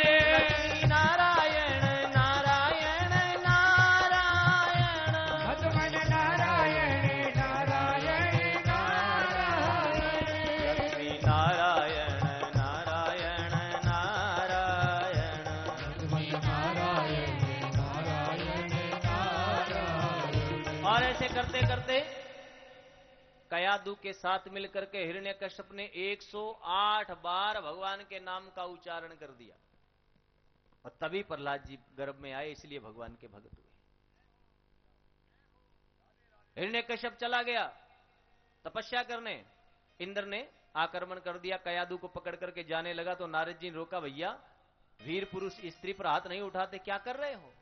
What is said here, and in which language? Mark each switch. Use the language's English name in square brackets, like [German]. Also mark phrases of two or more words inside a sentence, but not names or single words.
[Hindi] लक्ष्मी नारायण नारायण नारायण। भज मन नारायण नारायण नारायण। लक्ष्मी नारायण नारायण नारायण। भज मन नारायण नारायण नारायण। और ऐसे करते करते कयादू के साथ मिलकर के हिरण्यकश्यप ने 108 बार भगवान के नाम का उच्चारण कर दिया, और तभी प्रहलाद जी गर्भ में आए, इसलिए भगवान के भगत हुए। हिरण्यकश्यप चला गया तपस्या करने, इंद्र ने आक्रमण कर दिया, कयादू को पकड़ करके जाने लगा तो नारद जी ने रोका, भैया वीर पुरुष स्त्री पर हाथ नहीं उठाते, क्या कर रहे हो?